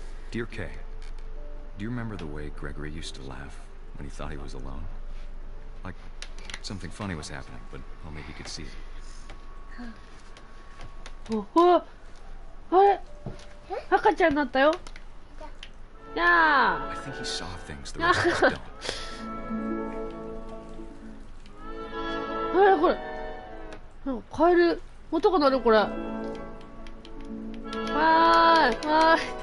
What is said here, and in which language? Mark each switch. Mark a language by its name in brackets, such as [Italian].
[English] Dear Kay, do you remember the way Gregory used to laugh when he thought he was alone? Like something funny was happening, but only he could see it. [Japanese] あれ赤ちゃんになったよ。じゃあ。 [English] I think he saw things the rest of us don't. [Japanese] あれこれ。なんかカエル音が鳴るこれ。わーいわーい。